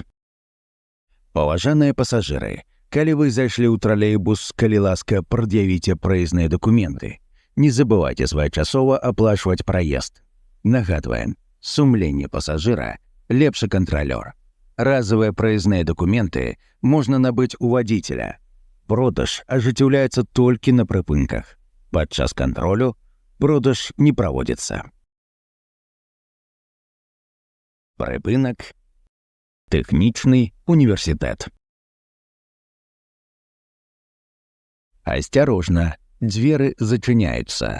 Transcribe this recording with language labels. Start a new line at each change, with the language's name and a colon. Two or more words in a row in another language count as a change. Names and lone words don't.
Belarusian: Паважаныя пасажыры, калі вы зайшлі ў тралейбус, калі ласка, прад'явіце праязныя дакументы. Не забывайце своечасова аплачваць праезд. Нагадваем, сумленне пасажыра – лепшы кантралёр.
Russian: Разовые праязныя документы можно набыть у водителя.
Belarusian: Продаж ажыццяўляецца толькі на прыпынках. Падчас кантролю продаж не праводзіцца. Прыпынак Тэхнічны універсітэт. Асцярожна, дзверы зачыняюцца.